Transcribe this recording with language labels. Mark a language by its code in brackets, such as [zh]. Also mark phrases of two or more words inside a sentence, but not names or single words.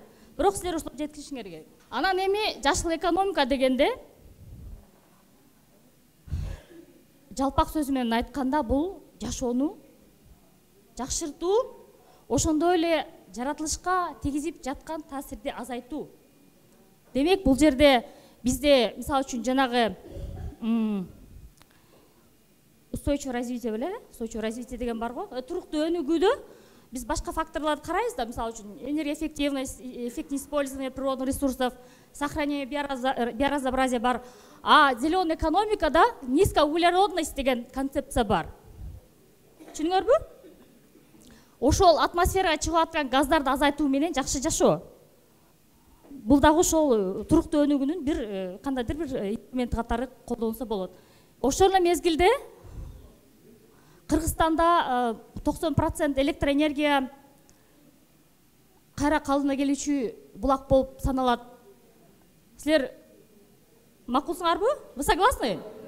[ky] Бирок силер ошол жеткиришиңер керек. Анан эми жашыл экономика дегенде, жалпак сөзү менен айтканда, бул жашоону жакшыртуу, ошондой эле жаратылышка тийгизип жаткан таасирди азайтуу. Демек, бул жерде бизде мисалы үчүн жанагы [ru] устойчивое развитие [ky] беле, [ru] устойчивое развитие [ky] деген бар го. Туруктуу өнүгүүдө биз башка факторлорду карайбыз да, мисалы үчүн [ru] энергоэффективность, эффективное использование природных ресурсов, сохранение биоразнообразия [ky] бар. [ru] А зеленая экономикада [ky] низкоуглеродность деген концепция бар. Түшүнүңөрбү? Ошол атмосферага чыгып аткан газдарды азайтуу менен жакшы жашоо. Бул дагы ошол туруктуу өнүгүүнүн бир кандайдыр бир инструмент катары колдонулса болот. Ошол эле мезгилде Кыргызстанда 90% электроэнергия кайра калдына келүүчү булак болуп саналат. Силер макулсуңарбы? [ru] Вы согласны?